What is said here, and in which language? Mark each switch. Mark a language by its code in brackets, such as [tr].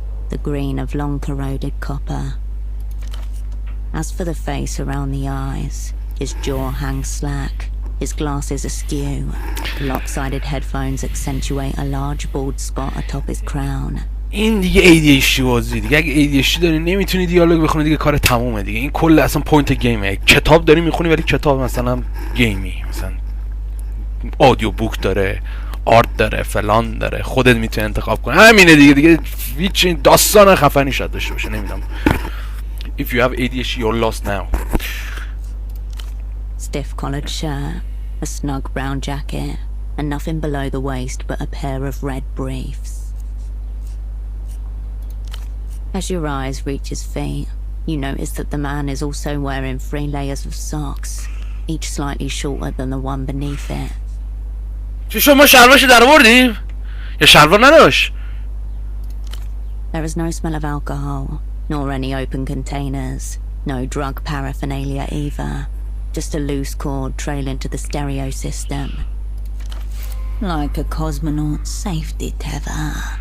[en] the green of long corroded copper. As for the face around the eyes, his jaw hangs slack, his glasses askew. The lopsided headphones accentuate a large bald spot atop his crown. [fa] این دیگه ADHD بازی دیگه. اگه ADHD داری نمیتونی دیالوگ بخونی دیگه کار تمومه دیگه. این کل اصلا پوینت گیمه. کتاب داری میخونی ولی کتاب مثلا گیمی، مثلا آدیو بوک داره، آرت داره، فلان داره، خودت میتونی انتخاب کنی. همینه دیگه هیچ داستان خفنی شاید داشته باشه، نمیدونم. [en] If you have ADHD you're lost now. Stiff collared shirt, a snug brown jacket, and nothing below the waist but a pair of red briefs. As your eyes reach his feet, you notice that the man is also wearing 3 layers of socks, each slightly shorter than the one beneath it. [fa] چی شما شلوارشو در آوردیم؟ یا شلوار نداشت؟ [en] There is no smell of alcohol, nor any open containers, no drug paraphernalia either, just a loose cord trailing to the stereo system. Like a cosmonaut's safety tether.